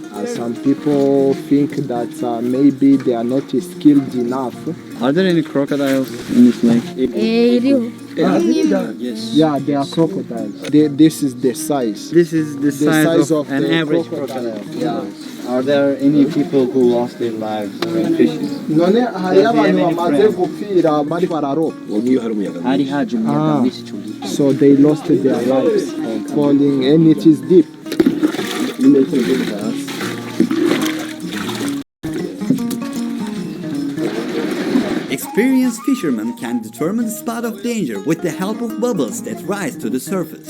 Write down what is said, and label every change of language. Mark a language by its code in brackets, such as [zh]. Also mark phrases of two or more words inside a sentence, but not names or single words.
[en] Some people think that maybe they are not skilled enough. Are there any crocodiles in this lake? Yes. Yeah, they are crocodiles. This is the size. This is the size of an the average crocodile. Yeah. Are there any people who lost their lives when fishing? [rn] None hari abantu bamaze gupfira bari bararoba. [en] So they lost their lives falling, and it is deep. Experienced fishermen can determine the spot of danger with the help of bubbles that rise to the surface.